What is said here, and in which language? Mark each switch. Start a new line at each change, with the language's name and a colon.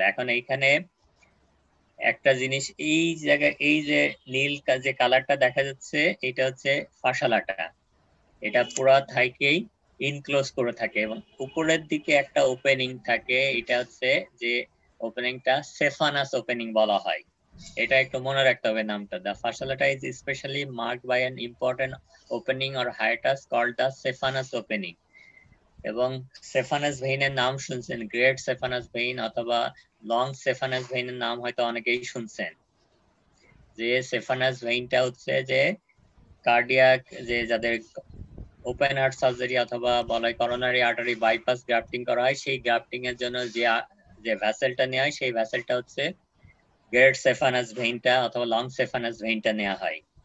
Bangla: এখন এইখানে একটা জিনিস, এই জায়গায় এই যে নীল যে কালারটা দেখা যাচ্ছে এটা হচ্ছে ফাসা লাটা, এটা পুরা থাইকেই ইনক্লোজ করে থাকে এবং উপরের দিকে একটা ওপেনিং থাকে, এটা হচ্ছে যে ওপেনিংটা সেফানাস ওপেনিং বলা হয়। এটা একটু মনে রাখতে হবে নামটা।
English: The fascia lata is especially marked by an important opening or hiatus called the Cephalus opening.
Bangla: এবং সেফানাস ভেইনের নাম শুনছেন, গ্রেট সেফানাস ভেইন অথবা লং সেফানাস ভেইনের নাম হয়তো অনেকেই শুনছেন। যে সেফানাস ভেইনটা হচ্ছে যে কার্ডিয়াক, যে যাদের ওপেন হার্ট সার্জারি অথবা বলা করোনারি আর্টারি বাইপাস গ্রাফটিং করা হয়, সেই গ্রাফটিং এর জন্য যে ভ্যাসেলটা নেওয়া হয় সেই ভ্যাসেলটা হচ্ছে গ্রেট সেফানাস ভেইনটা অথবা লং সেফানাস ভেইনটা নেওয়া হয়।